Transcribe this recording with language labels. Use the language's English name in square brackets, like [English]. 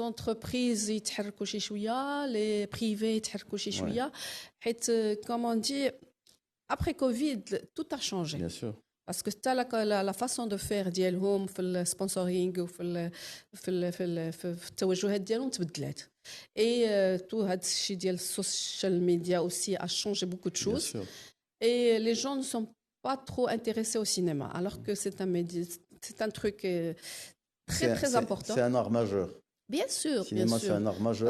[French] entreprises [Arabic] يتحركوا شي شويه, [French] les privés يتحركوا شي شويه, [Arabic] حيت [French] comme on dit, après Covid, tout a changé. Bien sûr. Parce que la façon de faire [Arabic] ديالهم في السبونسورينغ وفي التوجهات ديالهم تبدلات. [French] Et tout [Arabic] هذا الشيء ديال السوشيال ميديا [French] aussi a changé beaucoup de choses. Et les gens ne sont pas trop intéressés au cinéma, alors que c'est un truc très important. C'est un art majeur. Bien sûr, le cinéma, c'est un art majeur.